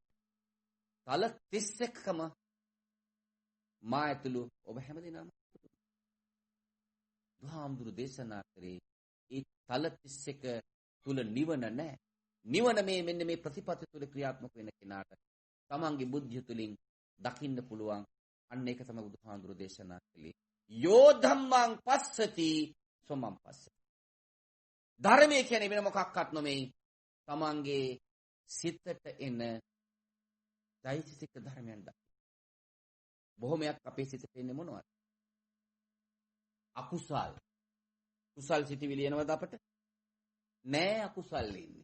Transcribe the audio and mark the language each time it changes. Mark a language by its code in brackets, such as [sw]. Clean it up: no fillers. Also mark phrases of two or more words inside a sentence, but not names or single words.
[si] තල 31කම මා ඇතුළු ඔබ හැමදෙනාම බුදුහාමුදුරු දේශනා කරේ ඒ තල 31 තුල නිවන නැහැ. නිවන මෙන්න මේ ප්‍රතිපත්ති තුල ක්‍රියාත්මක වෙන කෙනාට තමන්ගේ බුද්ධිය තුලින් දකින්න පුළුවන්. අන්න ඒක තමයි බුදුහාමුදුරු දේශනා කළේ. [pi] යෝ ධම්මං පස්සති සොමං පස්සති. [si] ධර්මයේ කියන්නේ වෙන මොකක්වත් නෙමෙයි. තමන්ගේ සිතට එන චෛතසික ධර්මයන් දකින්න. බොහොමයක් අපේ සිතට එන්නේ මොනවද? අකුසල්. කුසල් සිතිවිලි එනවද අපට? නෑ අකුසල් ඉන්නේ.